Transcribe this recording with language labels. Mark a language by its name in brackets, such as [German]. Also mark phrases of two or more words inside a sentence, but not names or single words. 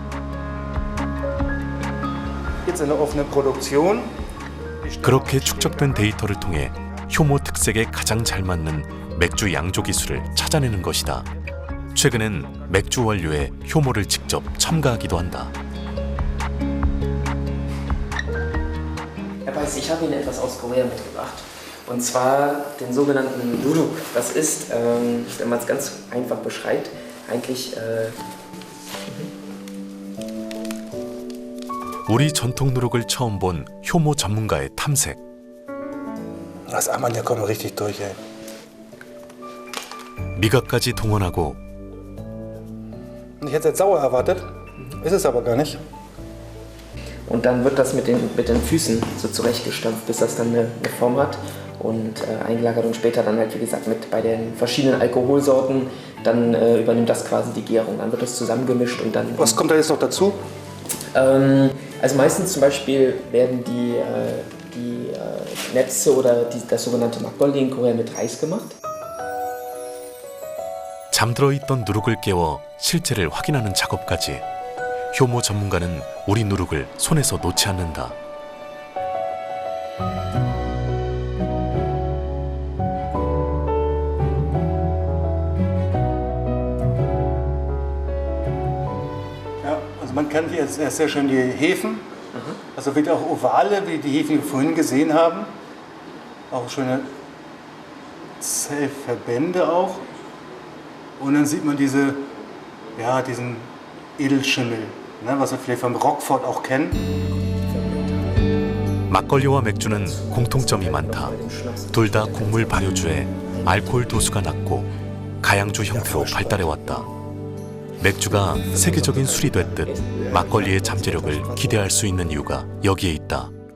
[Korean] 그렇게 축적된 데이터를 통해 효모 특색에 가장 잘 맞는 맥주 양조 기술을 찾아내는 것이다. 최근엔 맥주 원료에 효모를 직접 첨가하기도 한다. [German] Herr Weiss, ich habe Ihnen etwas aus Korea mitgebracht. Und zwar den sogenannten Nuruk. Das ist, wenn man es ganz einfach beschreibt, eigentlich [Korean] 우리 전통 누룩을 처음 본 효모 전문가의 탐색. [German] Das Armband kommt richtig durch, ey. [Korean] 미각까지 동원하고 [German] Ich hätte es jetzt sauer erwartet, ist es aber gar nicht. und dann wird das mit den Füßen so zurechtgestampft, bis das dann eine Form hat und eingelagert und später dann halt, wie gesagt, bei den verschiedenen Alkoholsorten, dann übernimmt das quasi die Gärung. Dann wird das zusammengemischt und dann... Was kommt da jetzt noch dazu? Also meistens zum Beispiel werden die Netze oder das sogenannte 막걸리 in Korea mit Reis gemacht. [Korean] 잠들어 있던 누룩을 깨워 실체를 확인하는 작업까지. 효모 전문가는 우리 누룩을 손에서 놓지 않는다. [German] Ja, also man kann hier jetzt sehr schön die Hefen, also wieder auch Ovale, wie die Hefen, die wir vorhin gesehen haben. Auch schöne Zellverbände auch. Und dann sieht man diesen Edelschimmel, ne, was wir vielleicht vom Roquefort auch kennen. [Korean] 막걸리와 맥주는 공통점이 많다. 둘 다 곡물 발효주에 알코올 도수가 낮고 가양주 형태로 발달해왔다. 맥주가 세계적인 술이 됐듯 막걸리의 잠재력을 기대할 수 있는 이유가 여기에 있다.